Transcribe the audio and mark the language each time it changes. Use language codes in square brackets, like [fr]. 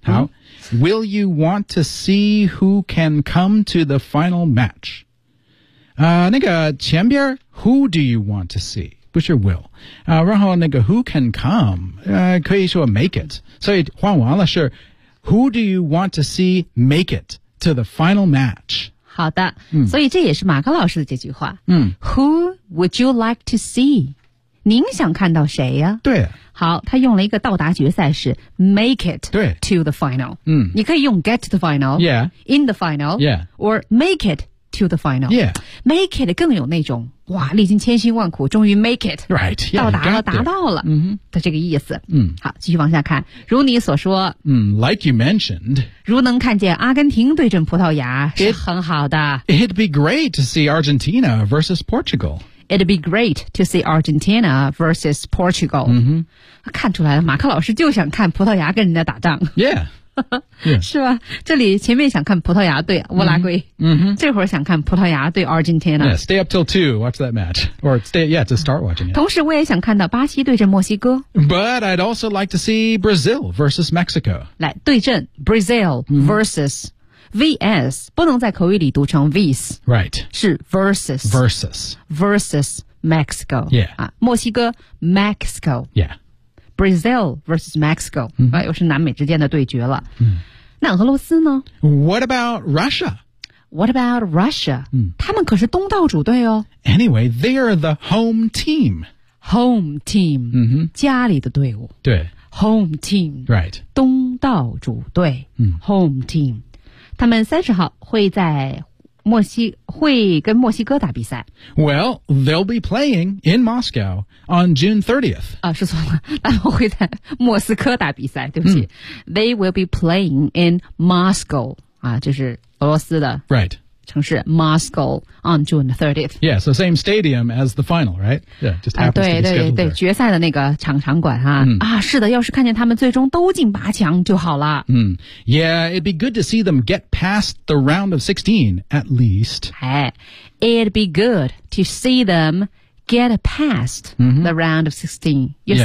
[en] 好Will you want to see who can come to the final match? [zh] 那个前边 [en] who do you want to see? [zh] 不是 will.、然后那个 [en] who can come?、 [zh] 可以说 make it. 所以换完了是 [en] who do you want to see make it to the final match? [zh] 好的、所以这也是马克老师的这句话。 [en] Who would you like to see? [zh] 您想看到谁呀、对好他用了一个到达决赛是 make it to the final、你可以用 get to the final、 [en] yeah. in the final、 yeah. or make it to the final、 yeah. [zh] make it 更有那种哇历经千辛万苦终于 make it [en] right, yeah, [zh] 到达了达到了、的这个意思、好继续往下看如你所说、 [en] like you mentioned [zh] 如能看见阿根廷对阵葡萄牙是很好的 [en] it'd be great to see Argentina versus Portugal It'd be great to see Argentina versus Portugal.、 [zh] 看出来了马克老师就想看葡萄牙跟人家打仗。 [en] Yeah. [zh] 是吧这里前面想看葡萄牙对乌拉圭。这会儿想看葡萄牙对 Argentina. [en] Yeah, stay up till 2, watch that match. Or stay, yeah, to start watching it. [zh] 同时我也想看到巴西对阵墨西哥。 [en] But I'd also like to see Brazil versus Mexico. [zh] 来对阵 Brazil versus VS 不能在口语里读成 VS [en] Right [zh] 是 Versus [en] Versus Versus Mexico Yeah、 [zh] 墨西哥 Mexico [en] Yeah [zh] Brazil versus Mexico、又是南美之间的对决了、那俄罗斯呢 [en] What about Russia? What about Russia?、 [zh] 他们可是东道主队哦 [en] Anyway, they are the home team [zh] Home team、家里的队伍对 [en] Home team Right [zh] 东道主队、Home team他们30号会在会跟墨西哥打比赛。 [en] Well, they'll be playing in Moscow on June 30th. [zh] 啊，说错了，他们会在莫斯科打比赛，对不起。 [en] They will be playing in Moscow, [zh] 啊，就是俄罗斯的。 [en] Right. [zh] 城市 [en] Moscow on June 30th. Yeah, so same stadium as the final, right? Yeah, just happens to be scheduled there. [zh] 对决赛的那个场馆哈、是的要是看见他们最终都进八强就好了。 [en] Yeah, it'd be good to see them get past the round of 16, at least. Hey, it'd be good to see them get past、mm-hmm. the round of 16. [zh] 意思、